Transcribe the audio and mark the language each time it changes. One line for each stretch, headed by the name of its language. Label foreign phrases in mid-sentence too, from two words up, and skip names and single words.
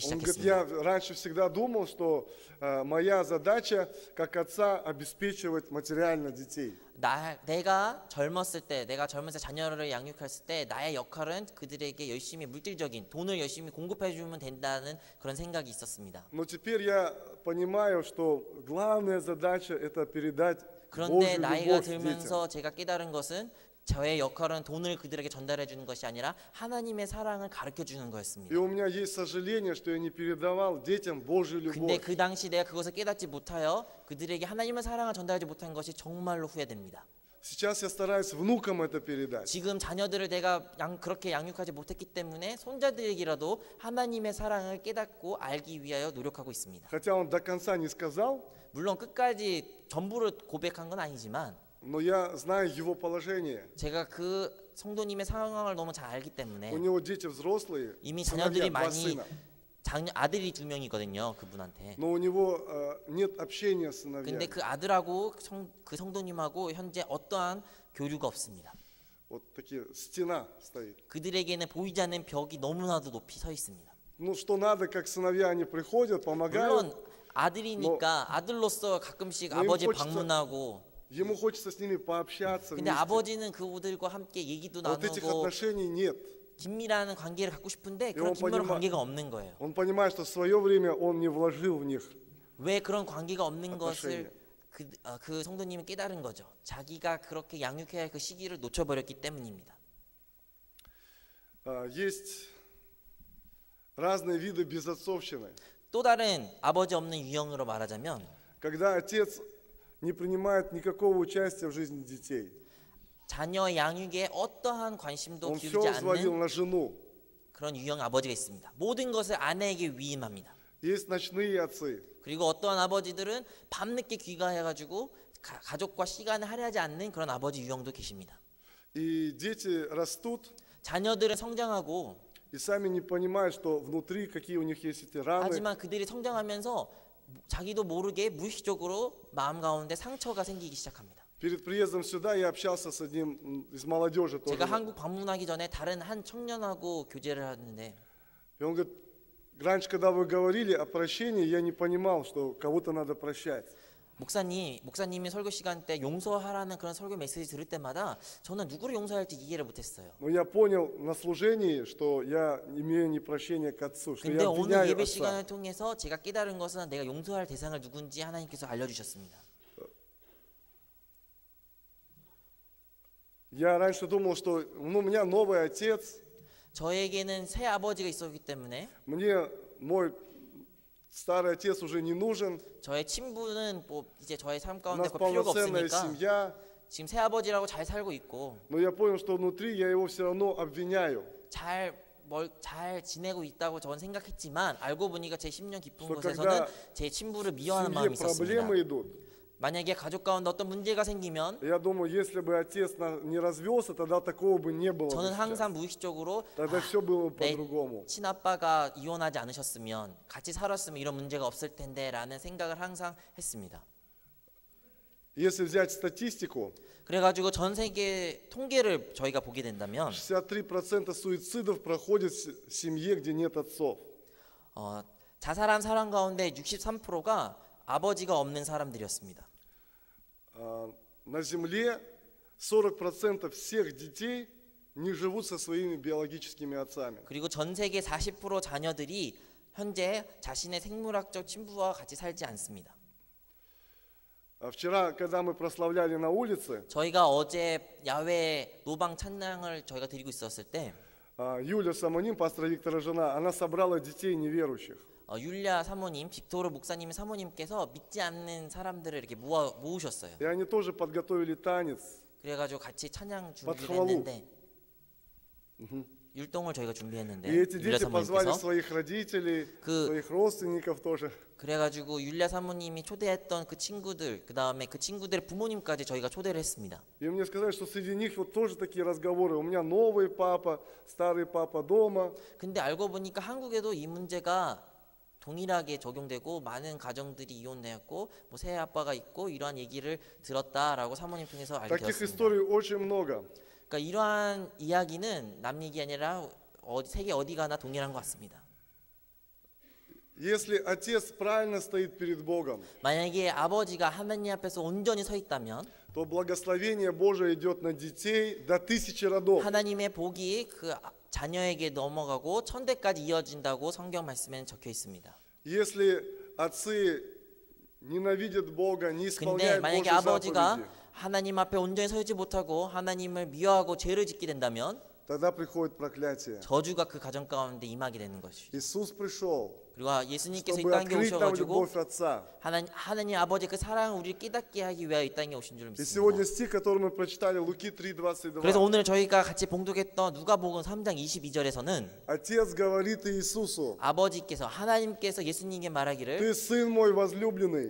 Russian: Он говорит, я
Korean: 시작했습니다.
Russian: раньше всегда думал, что моя задача как отца обеспечивать материально детей.
Korean: 내가 젊었을 때 자녀를 양육했을 때 나의 역할은 그들에게 열심히 물질적인 돈을 열심히 공급해 주면 된다는 그런 생각이 있었습니다.
Russian: Но теперь я понимаю, что главная задача это передать
Korean: 그런데
Russian: Божью
Korean: 나이가
Russian: любовь детям.
Korean: 들면서 제가 깨달은 것은 저의 역할은 돈을 그들에게 전달해 주는 것이 아니라 하나님의 사랑을 가르쳐 주는
Russian: И
Korean: 거였습니다.
Russian: у меня есть сожаление, что я не передавал детям Божью
Korean: 근데
Russian: любовь.
Korean: 그 당시 내가 그것을 깨닫지 못하여 그들에게 하나님의 사랑을 전달하지 못한 것이 정말로 후회됩니다.
Russian: Сейчас я стараюсь внукам это передать.
Korean: 지금 자녀들을 내가 그렇게 양육하지 못했기 때문에 손자들에게라도 하나님의 사랑을 깨닫고 알기 위하여 노력하고 있습니다.
Russian: Хотя он до конца не сказал,
Korean: 물론 끝까지 전부를 고백한 건 아니지만
Russian: но я знаю его положение.
Korean: 제가 그 성도님의 상황을 너무 잘 알기 때문에
Russian: У него дети взрослые,
Korean: 이미
Russian: сыновья,
Korean: 자녀들이
Russian: два
Korean: 많이
Russian: сына.
Korean: 아들이 2명이거든요. 그분한테.
Russian: Но у него нет общения с
Korean: 근데
Russian: сыновьями.
Korean: 그 아들하고 그 성도님하고 현재 어떠한 교류가 없습니다.
Russian: Вот такие, стена стоит.
Korean: 그들에게는 보이지 않는 벽이 너무나도 높이 서 있습니다.
Russian: Ну что надо, как сыновья, они приходят, помогают.
Korean: 물론 아들이니까 아들로서 가끔씩 뭐 아버지
Russian: хочется-
Korean: 방문하고
Russian: Ему хочется с ними пообщаться
Korean: 근데
Russian: вместе.
Korean: 아버지는 그들과 함께 얘기도
Russian: Вот этих
Korean: 나누고
Russian: отношений нет.
Korean: 긴밀한 관계를 갖고 싶은데 이건 그런 긴밀한
Russian: понима-
Korean: 관계가 없는 거예요.
Russian: Он понимает, что в свое время он не вложил в них.
Korean: 왜 그런 관계가 없는
Russian: отношения.
Korean: 것을 그 성도님이 깨달은 거죠. 자기가 그렇게 양육해야 할 그 시기를 놓쳐버렸기 때문입니다.
Russian: Есть разные виды безотцовщины.
Korean: 또 다른 아버지 없는 유형으로 말하자면
Russian: Когда отец не принимает никакого участия в жизни детей.
Korean: 자녀 양육에 어떠한 관심도
Russian: Он
Korean: 기울이지
Russian: все взвалил
Korean: 않는
Russian: на жену.
Korean: 그런 유형 아버지가 있습니다. 모든 것을 아내에게 위임합니다.
Russian: Есть ночные отцы.
Korean: 그리고 어떠한 아버지들은 밤늦게 귀가해가지고 가족과 시간을 할애하지 않는 그런 아버지 유형도 계십니다.
Russian: И дети растут
Korean: 자녀들은 성장하고
Russian: и сами не понимают, что внутри какие у них есть эти раны.
Korean: 하지만 그들이 성장하면서 자기도 모르게 무의식적으로 마음 가운데 상처가 생기기 시작합니다.
Russian: Перед приездом сюда я общался с одним из молодежи тоже.
Korean: 제가 한국 방문하기 전에 다른 한 청년하고 교제를 하는데
Russian: И он говорит, раньше, когда вы говорили о прощении, я не понимал, что кого-то надо прощать.
Korean: 목사님이 설교 시간 때 용서하라는 그런 설교 메시지 들을 때마다 저는 누구를 용서할지 이해를 못했어요.
Russian: Но я понял на служении, что я имею непрощение к отцу, что
Korean: 근데
Russian: я
Korean: 오늘
Russian: обвиняю
Korean: 예배
Russian: отца.
Korean: 시간을 통해서 제가 깨달은 것은 내가 용서할 대상을 누군지 하나님께서 알려주셨습니다.
Russian: Я раньше думал, что у меня новый отец,
Korean: 저에게는 새 아버지가 있었기 때문에
Russian: мне мой старый отец уже не нужен,
Korean: 저의 친부는 뭐 이제 저의 삶
Russian: у
Korean: 가운데
Russian: нас
Korean: 그 필요가
Russian: полноценная
Korean: 없으니까
Russian: семья,
Korean: 지금 새 아버지라고 잘 살고 있고
Russian: но я понял, что внутри я его все равно обвиняю,
Korean: 잘 지내고 있다고 저는 생각했지만 알고 보니까 제 10년 깊은
Russian: что
Korean: 곳에서는
Russian: когда
Korean: 제 친부를
Russian: в
Korean: 미워하는
Russian: семье
Korean: 마음이 있었습니다.
Russian: проблемы идут,
Korean: 만약에 가족 가운데 어떤 문제가 생기면
Russian: я думаю, если бы отец не развелся, тогда такого бы не было бы
Korean: 저는
Russian: сейчас.
Korean: 항상 무의식적으로
Russian: Тогда все было бы
Korean: 내
Russian: по-другому.
Korean: 친아빠가 이혼하지 않으셨으면 같이 살았으면 이런 문제가 없을 텐데 라는 생각을 항상 했습니다.
Russian: Если взять статистику,
Korean: 그래가지고 전 세계 통계를 저희가 보게 된다면
Russian: 63% суицидов проходит в семье, где нет отцов.
Korean: 자살한 사람 가운데 63%가 아버지가 없는 사람들이었습니다.
Russian: На земле 40% всех детей не живут со своими биологическими отцами.
Korean: 그리고 전 세계 40% 자녀들이 현재 자신의 생물학적 친부와 같이 살지 않습니다.
Russian: Вчера, когда мы прославляли на улице,
Korean: 저희가 어제 야외 노방 찬양을 저희가 드리고 있었을 때
Russian: Юля Самоним, пастора Виктора жена, она собрала детей неверующих.
Korean: 율리아 사모님, 빅토르 목사님의 사모님께서 믿지 않는 사람들을 이렇게 모으셨어요.
Russian: И они тоже подготовили танец.
Korean: 그래가지고 같이 찬양 준비를 했는데 율동을 저희가 준비했는데
Russian: И эти
Korean: 율리아
Russian: дети позвали
Korean: 사모님께서
Russian: своих родителей, своих родственников тоже.
Korean: 그래가지고 율리아 사모님이 초대했던 그 친구들, 그 다음에 그 친구들의 부모님까지 저희가 초대를 했습니다.
Russian: И мне сказали, что среди них вот тоже такие разговоры. У меня новый папа, старый папа дома.
Korean: 근데 알고 보니까 한국에도 이 문제가 동일하게 적용되고 많은 가정들이 이혼되었고 뭐 새 아빠가 있고 이러한 얘기를 들었다라고 사모님 통해서 알게
Russian: Таких
Korean: 되었습니다.
Russian: историй очень много.
Korean: 그러니까 이러한 이야기는 남 얘기 아니라 세계 어디 가나 동일한 것 같습니다.
Russian: Если отец правильно стоит перед Богом,
Korean: 만약에 아버지가 하나님 앞에서 온전히 서 있다면
Russian: то благословение Божие идет на детей до 1000 родов.
Korean: 하나님의 복이 그 자녀에게 넘어가고 1000대까지 이어진다고 성경 말씀에는 적혀 있습니다.
Russian: Если отцы ненавидят Бога, не
Korean: 근데
Russian: исполняют
Korean: 만약에
Russian: Божьи
Korean: 아버지가
Russian: заповеди,
Korean: 하나님 앞에 온전히 서지 못하고 하나님을 미워하고 죄를 짓게 된다면
Russian: тогда приходит проклятие.
Korean: 저주가 그 가정 가운데 임하게 되는 것이죠.
Russian: Иисус пришел,
Korean: 그리고 예수님께서 이
Russian: чтобы
Korean: 땅에
Russian: открыть нам
Korean: 오셔가지고
Russian: любовь Отца.
Korean: 하나님 아버지 그 사랑을 우리를 깨닫게 하기 위하여 이 땅에 오신 줄
Russian: И сегодня
Korean: 믿습니다.
Russian: стих, который мы прочитали, Луки
Korean: 그래서
Russian: 3:22.
Korean: 오늘 저희가 같이 봉독했던 누가복음 3장 22절에서는
Russian: Отец говорит Иисусу:
Korean: 아버지께서 하나님께서 예수님에게 말하기를
Russian: «Ты сын мой возлюбленный,